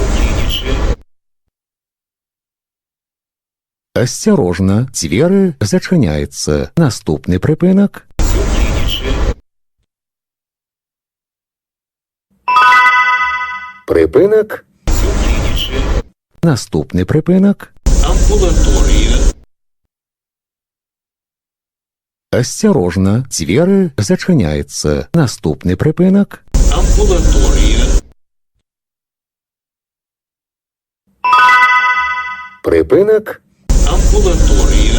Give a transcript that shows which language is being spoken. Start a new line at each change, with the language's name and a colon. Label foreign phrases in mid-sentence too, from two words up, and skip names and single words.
Ukrainian: Осторожно, двери зачиняються. Наступний припинок. Припинок. Наступний припинок. Амбулаторія.
Belarusian: Асцярожна, дзверы зачыняецца. Наступны прыпынак. Амбулаторія. Прыпынак. Амбулаторія.